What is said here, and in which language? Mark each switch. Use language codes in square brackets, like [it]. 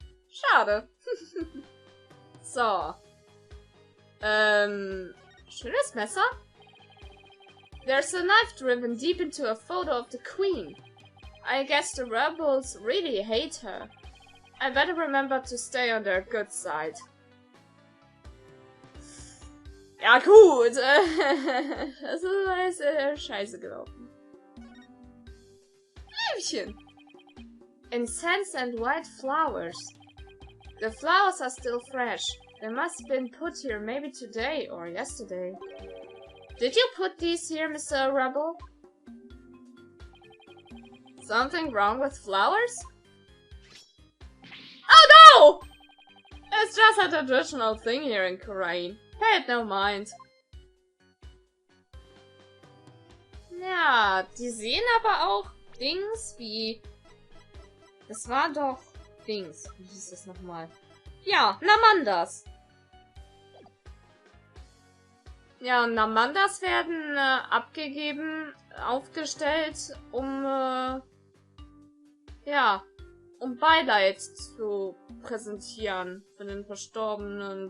[de] Schade. So. Schönes Messer? [en] There's a knife driven deep into a photo of the Queen. I guess the rebels really hate her. I better remember to stay on their good side. [de] Ja gut, das ist scheiße gelaufen. Blümchen! [en] Incense and white flowers. The flowers are still fresh. They must have been put here maybe today or yesterday. Did you put these here, Mr. Rebel? Something wrong with flowers? Oh no! It's just a traditional thing here in Korea. Pay it no mind. [de] Ja, die sehen aber auch Dings wie... Es war doch Dings. Wie hieß das nochmal? Ja, Namandas. Ja, und Namandas werden abgegeben, aufgestellt, um ja, um Beileid zu präsentieren für den Verstorbenen.